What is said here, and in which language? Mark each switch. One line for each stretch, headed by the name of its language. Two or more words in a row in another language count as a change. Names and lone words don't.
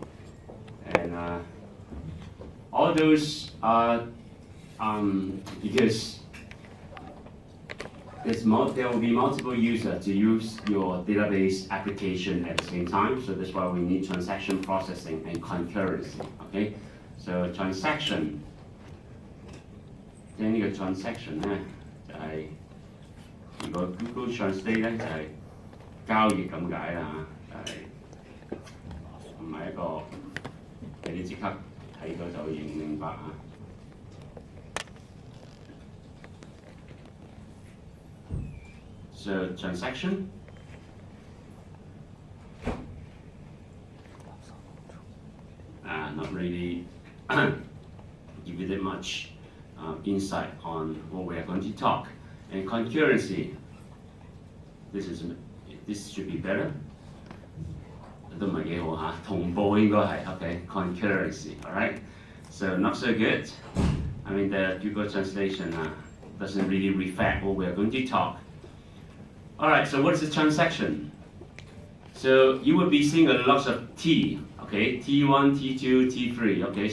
English: And all those are because there will be multiple users to use your database application at the same time, so that's why we need transaction processing and concurrency. Okay, so transaction，
Cantonese: 即係呢個 transaction 咧就係、如果 Google Translate 咧就係、交易咁解啦嚇，就係唔係一個俾你即刻睇到就明白啊。
English: So transaction not really give you that much insight on what we are going to talk. And concurrency, this should be better.
Cantonese: 都唔係幾好嚇，同步應該係 OK
English: concurrency, all right? So not so good. I mean the Google translation doesn't really reflect what we are going to talk. All right, so what is a transaction? So you will be seeing a lot of T, okay? T1, T2, T3, okay?